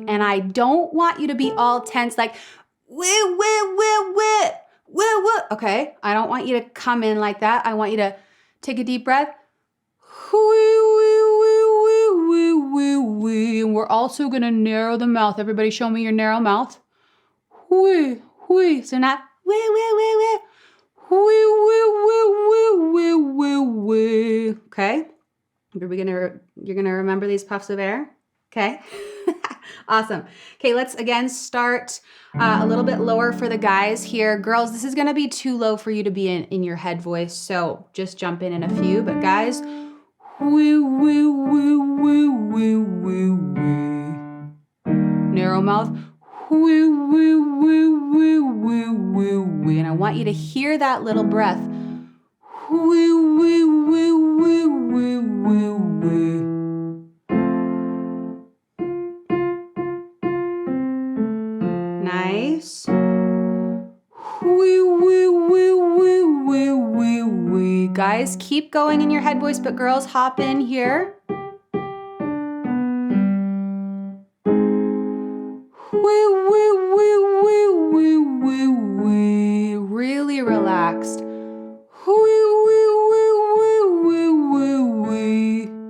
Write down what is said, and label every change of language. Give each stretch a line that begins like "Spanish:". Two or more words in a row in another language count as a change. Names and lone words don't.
English: And I don't want you to be all tense, like, wee, wee, wee, wee, wee, wee. Okay. I don't want you to come in like that. I want you to take a deep breath. And we're also going to narrow the mouth. Everybody show me your narrow mouth. Hui, hui. So not wee, wee, wee, wee. Hui, wee, wee, wee, wee, wee, wee. Okay. You're gonna remember these puffs of air? Okay. Awesome. Okay, let's again start a little bit lower for the guys here. Girls, this is going to be too low for you to be in your head voice, so just jump in a few. But guys, wee, wee, wee, wee, wee, wee, wee. Narrow mouth. Wee, wee, wee, wee, wee, wee, wee. And I want you to hear that little breath. Wee, wee, wee, wee, wee, wee, wee. Nice. Wee, wee, wee, wee, wee, wee, wee. Guys, keep going in your head voice, but girls, hop in here. Wee, wee, wee, wee, wee, wee, wee. Really relaxed. Wee, wee, wee, wee, wee, wee, wee.